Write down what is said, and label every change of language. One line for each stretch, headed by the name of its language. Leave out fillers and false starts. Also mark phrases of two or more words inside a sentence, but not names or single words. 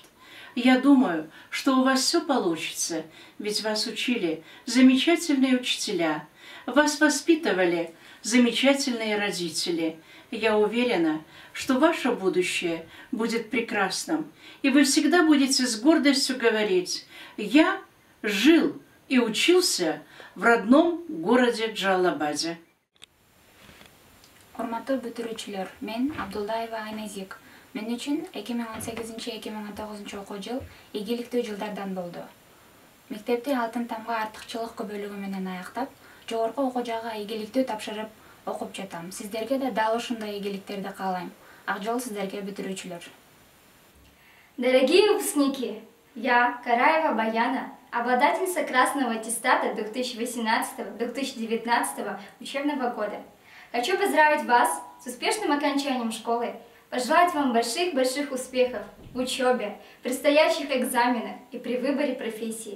Russian: Я думаю, что у вас все получится, ведь вас учили замечательные учителя, вас воспитывали замечательные родители. Я уверена, что ваше будущее будет прекрасным, и вы всегда будете с гордостью говорить: «Я жил и учился в родном городе Джалалабаде».
Kyrgyz: Урматтуу бүтүрүүчүлөр, мен Абдулдаева Айназик. Мен үчүн 2018-2019 окуу жыл ийгиликтүү жылдардан болду. Мектепти алтын тамга артыкчылык бөлүгү менен аяктап, жогорку окуу жайга ийгиликтүү тапшырып окуп жатам. Сиздерге да дал ушундай ийгиликтерди каалайм. Ак жол сиздерге, бүтүрүүчүлөр.
Russian: Дорогие выпускники, я, Караева Баяна, обладательница красного аттестата 2018-2019 учебного года. Хочу поздравить вас с успешным окончанием школы, пожелать вам больших-больших успехов в учебе, предстоящих экзаменах и при выборе профессии.